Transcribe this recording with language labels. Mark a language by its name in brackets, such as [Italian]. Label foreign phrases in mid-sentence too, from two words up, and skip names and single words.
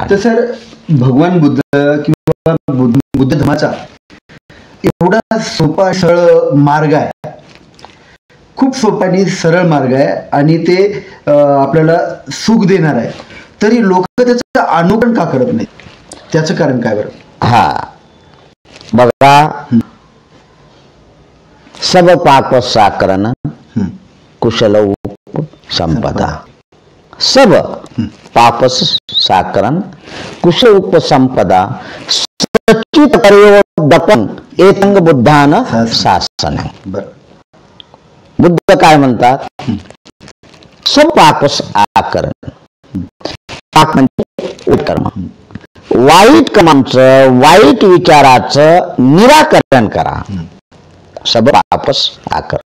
[Marathi] तर सर भगवान बुद्ध किंवा बुद्ध धर्माचा एवढा सोपा सरळ मार्ग आहे, खूप सोपा आणि सरळ मार्ग आहे आणि ते आपल्याला सुख देणार आहे, तरी लोक त्याचं अनुकरण का करत नाही? त्याचं कारण काय बरं? बघा, [Pali] सब पाप साकरन कुशल उपसंपदा. सब पाप साकरन कुशल उपसंपदा सचित कर्योदपन एतंग बुद्धान शासन. [Marathi] बुद्ध काय म्हणतात? [Pali] सब पाप आकरण. [Marathi] पाप म्हणजे उत्कर्म, वाईट कामांचं, वाईट विचाराचं निराकरण करा. [Pali] सब पापस आकरण.